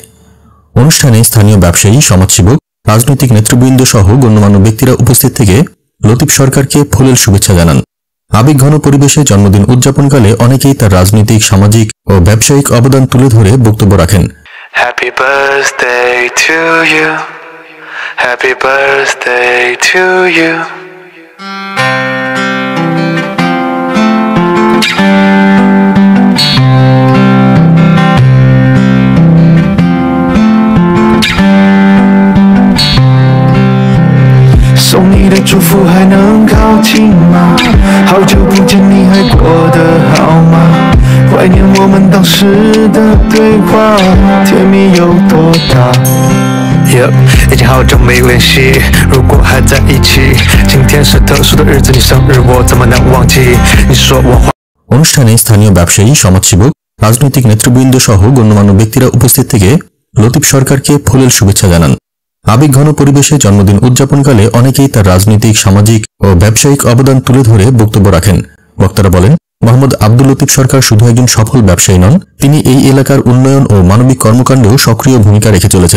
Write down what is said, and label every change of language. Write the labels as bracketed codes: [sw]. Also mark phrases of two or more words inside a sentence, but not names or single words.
[bn] অনুষ্ঠানে স্থানীয় ব্যবসায়ী, সমাজসেবক, রাজনৈতিক নেতৃবৃন্দ সহ গণ্যমান্য ব্যক্তিরা উপস্থিত থেকে লতিফ সরকারকে ফুলেল শুভেচ্ছা জানান। আবেগঘন পরিবেশে জন্মদিন উদযাপনকালে অনেকেই তার রাজনৈতিক, সামাজিক ও ব্যবসায়িক অবদান তুলে ধরে বক্তব্য রাখেন। [en] Happy birthday to you. Happy birthday to you. [zh] 送你的祝福还能靠近吗？好久不见，你还过得好吗？怀念我们当时的对话，甜蜜有多大？已经好久没联系，如果还在一起，今天是特殊的日子，你生日我怎么能忘记？你说我 [bn] অনুষ্ঠানে স্থানীয় ব্যবসায়ী, সমাজসেবক, রাজনৈতিক নেতৃবৃন্দ সহ গণ্যমান্য ব্যক্তিরা উপস্থিত থেকে লতিফ সরকারকে ফুলেল শুভেচ্ছা জানান। আবেগঘন পরিবেশে জন্মদিন উদযাপনকালে অনেকেই তার রাজনৈতিক, সামাজিক ও ব্যবসায়িক অবদান তুলে ধরে বক্তব্য রাখেন। বক্তারা বলেন, মোহাম্মদ আব্দুল লতিফ সরকার শুধু একজন সফল ব্যবসায়ী নন, তিনি এই এলাকার উন্নয়ন ও মানবিক কর্মকাণ্ডেও সক্রিয় ভূমিকা রেখে চলেছেন।